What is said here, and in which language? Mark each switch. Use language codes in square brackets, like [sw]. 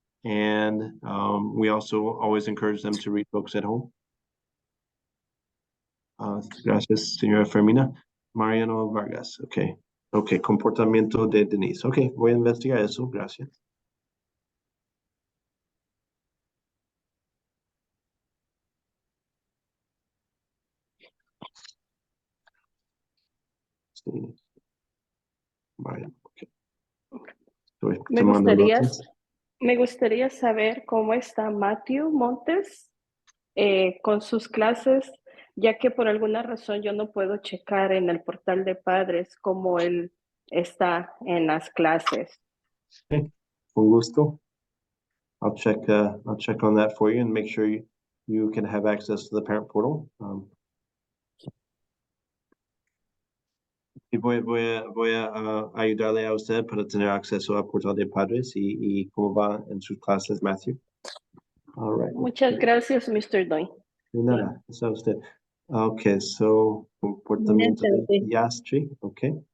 [en] And we also always encourage them to read books at home. [es] Gracias, señora Fermina. Mariano Vargas, okay. Okay, comportamiento de Denise. Okay, voy a investigar eso, gracias. Sí. Vale, okay. Estoy tomando notas. Me gustaría saber cómo está Matthew Montes con sus clases, ya que por alguna razón yo no puedo checar en el portal de padres cómo él está en las clases. Okay, con gusto. [en] I'll check on that for you and make sure you can have access to the parent portal. [es] Y voy a ayudarle a usted para tener acceso al portal de padres y cómo va en sus clases, Matthew. [en] All right. [es] Muchas gracias, Mr. Doy. De nada, eso a usted. Okay, so comportamiento de Yastri, okay.